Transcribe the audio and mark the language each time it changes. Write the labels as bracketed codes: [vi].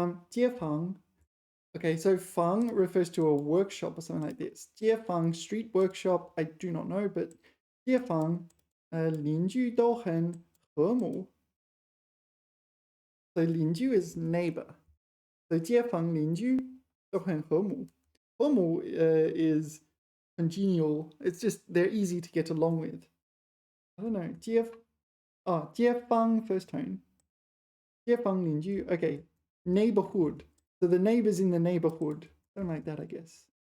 [zh] 街坊. [en] Okay, so 坊 refers to a workshop or something like this. 街坊, street workshop, I do not know, but [zh] 街坊, 邻居都很和睦. [en] So 邻居 is neighbor. So [zh] 街坊邻居都很和睦. [en] 和睦 is congenial. It's just they're easy to get along with. I don't know. 街坊 first tone. [zh] 街坊邻居. [en] Okay. Neighborhood. So the neighbors in the neighborhood. Something like that, I guess.